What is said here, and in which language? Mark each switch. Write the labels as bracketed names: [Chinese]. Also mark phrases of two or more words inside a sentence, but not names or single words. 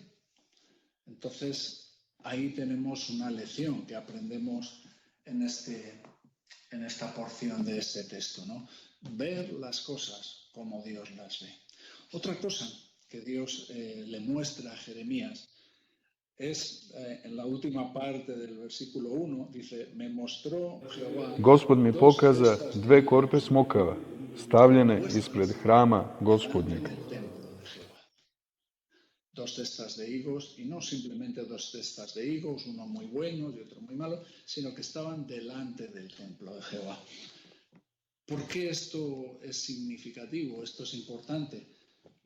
[Spanish] Entonces, ahí tenemos una lección que aprendemos en esta porción de este texto, ¿no? Ver las cosas como Dios las ve. Otra cosa que Dios le muestra a Jeremías es en la última parte del versículo 1, dice, me mostró Jehová [Serbian] Gospod mi [Spanish] dos [Serbian] pokaza [Spanish] cestas de 2 higos [Serbian] korpe smokava, stavljene [Spanish] puestas [Serbian] ispred hrama [Spanish] delante [Serbian] Gospodnjega. [Spanish] del templo de Jehová. 2 cestas de higos, y no simplemente 2 cestas de higos, uno muy bueno y otro muy malo, sino que estaban delante del templo de Jehová. ¿Por qué esto es significativo? Esto es importante.